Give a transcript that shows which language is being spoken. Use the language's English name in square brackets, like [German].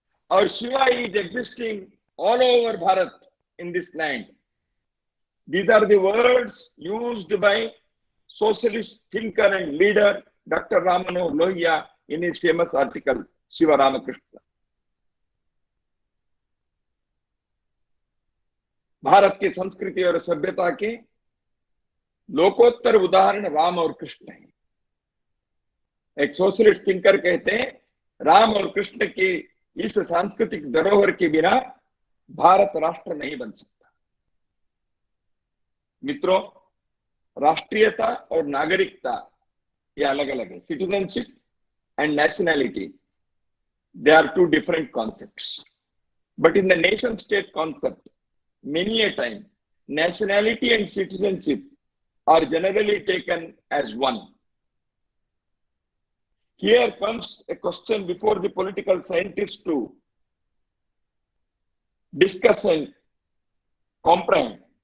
[English] Our Shiva is existing all over Bharat in this land. These are the words used by socialist thinker and leader Dr. Ram Manohar Lohia in his famous article Shiva Ramakrishna. [Hindi] Bharat की संस्कृति और सभ्यता के लोकोत्तर उदाहरण राम और कृष्ण हैं. एक socialist thinker कहते हैं राम और कृष्ण की इस सांस्कृतिक धरोहर के बिना भारत राष्ट्र नहीं बन सकता. मित्रों, राष्ट्रीयता और नागरिकता ये अलग अलग है. [English] Citizenship and nationality, they are to different concepts. But in the nation state concept, many a time nationality and citizenship are generally taken as one. Here comes a question before the political scientists to discuss and comprehend.